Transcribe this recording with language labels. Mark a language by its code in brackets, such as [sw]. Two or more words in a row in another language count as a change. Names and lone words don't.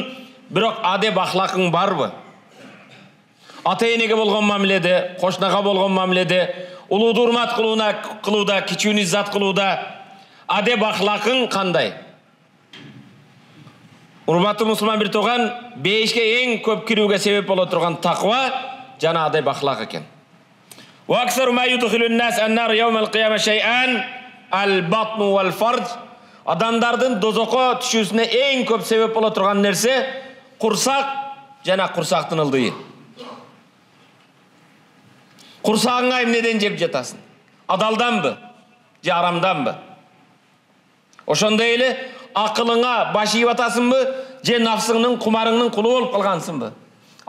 [ky] Бирок адеп ахлакың барбы? Ата-энеге болгон мамиледе, кошнага болгон мамиледе, улууду урмат кылууда, кичүүнү иззат кылууда адеп ахлакың кандай? Урматтуу мусулман бир тууган, бейишке эң көп кирүүгө себеп боло турган таква жана адеп ахлак экен. [ar] وأكثر ما يدخل الناس النار يوم القيامة شيئا البطن والفرج. [ky] Адамдардын дозокко түшүүсүнө эң көп себеп боло турган нерсе курсак жана курсактын ылдыйы. Курсагыңа эмнеден жеп жатасың? Адалданбы же арамданбы? Ошондой эле акылыңа баш ийип атасыңбы же нафсыңдын кумарыңдын кулу болуп калгансыңбы?